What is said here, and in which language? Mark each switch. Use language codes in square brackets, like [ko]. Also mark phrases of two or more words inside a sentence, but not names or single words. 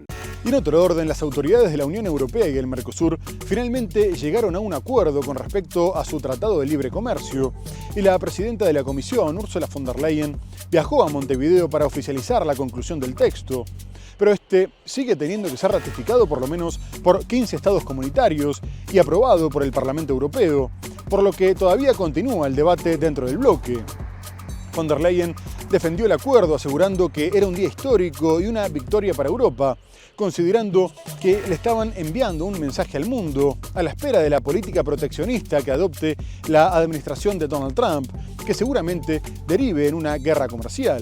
[es] Y en otro orden, las autoridades de la Unión Europea y el Mercosur finalmente llegaron a un acuerdo con respecto a su Tratado de Libre Comercio, y la presidenta de la Comisión, Ursula von der Leyen, viajó a Montevideo para oficializar la conclusión del texto. Pero este sigue teniendo que ser ratificado por lo menos por 15 estados comunitarios y aprobado por el Parlamento Europeo, por lo que todavía continúa el debate dentro del bloque. Von der Leyen defendió el acuerdo asegurando que era un día histórico y una victoria para Europa, considerando que le estaban enviando un mensaje al mundo a la espera de la política proteccionista que adopte la administración de Donald Trump, que seguramente derive en una guerra comercial.